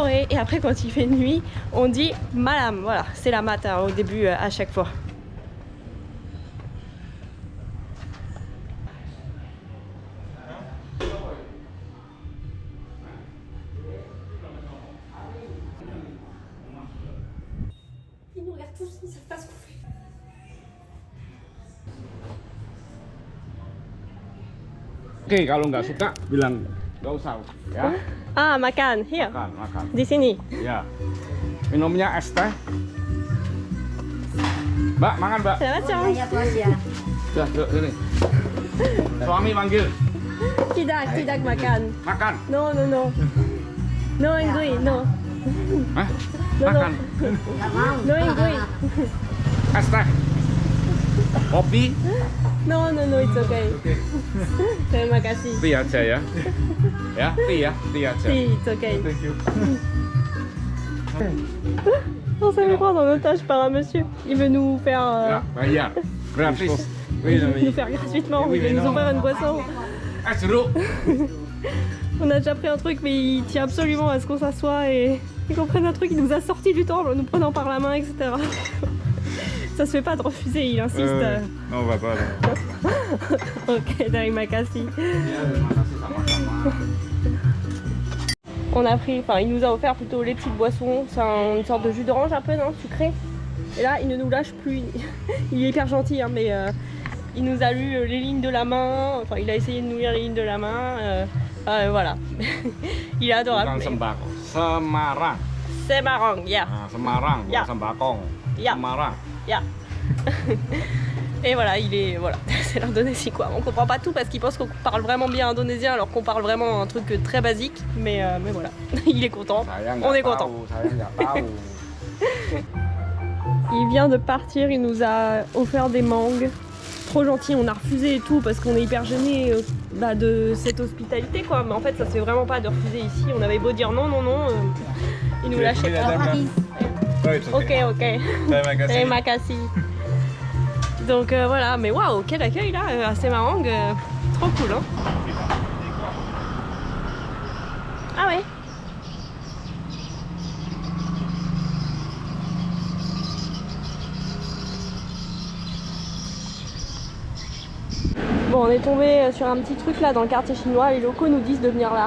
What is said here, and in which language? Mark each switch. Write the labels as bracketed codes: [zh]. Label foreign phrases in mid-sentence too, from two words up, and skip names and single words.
[fr] Et après quand il fait nuit, on dit malam. Voilà, c'est la matin au début à chaque fois. Ils nous regardent tous, ils savent pas ce qu'on fait. [id] Oke, kalau nggak suka bilang nggak usah, ya. Ah, makan, here. Makan. Di sini. Ya. Minumnya es teh. Mbak, makan mbak. Selamat siang. Sudah, duduk sini. Suami panggil. Tidak makan. Makan. [en] No. No enggui, no. Hah? No. [id] Makan. [en] No enggui. [id] Es teh. Kopi. [en] No, it's okay. [id] Terima kasih. Tea aja ya. Ya, tea aja. Si, [en] it's okay. Thank you. [fr] On s'est fait prendre en otage par un monsieur. Il veut nous faire, [id] Ya, bayar. Gratis. [fr] nous faire gratuitement. Oui, Il veut mais nous non. offrir une boisson. [id] Es jeruk. [fr] On a déjà pris un truc, mais il tient absolument à ce qu'on s'assoie et qu'on prenne un truc. Il nous a sorti du temple en nous prenant par la main, etc. Ça se fait pas de refuser, il insiste. Non, on va pas là. [id] Ok, terima kasih. Ya, terima kasih sama-sama. [fr] On a pris, enfin il nous a offert plutôt les petites boissons, c'est une sorte de jus d'orange un peu, non, sucré. Et là il ne nous lâche plus, il est hyper gentil hein, mais il nous a lu les lignes de la main, enfin il a essayé de nous lire les lignes de la main, voilà. Il est adorable. [id] Bukan sembako, Semarang. [en] Semarang, yeah. [id] Nah, Semarang, bukan Ya. sembakong. Ya. Semarang. [en] Yeah. [fr] Et voilà, c'est l'Indonésie quoi. On comprend pas tout parce qu'ils pensent qu'on parle vraiment bien indonésien alors qu'on parle vraiment un truc très basique. Mais voilà, il est content, on est content. Il vient de partir, il nous a offert des mangues. Trop gentil, on a refusé et tout parce qu'on est hyper gêné de cette hospitalité quoi. Mais en fait ça se fait vraiment pas de refuser ici. On avait beau dire non, il nous lâchait pas. [id] Ok. Terima kasih. [fr] Donc voilà, mais waouh, quel accueil là à Semarang, trop cool hein. Ah ouais. Bon, on est tombé sur un petit truc là dans le quartier chinois, les locaux nous disent de venir là.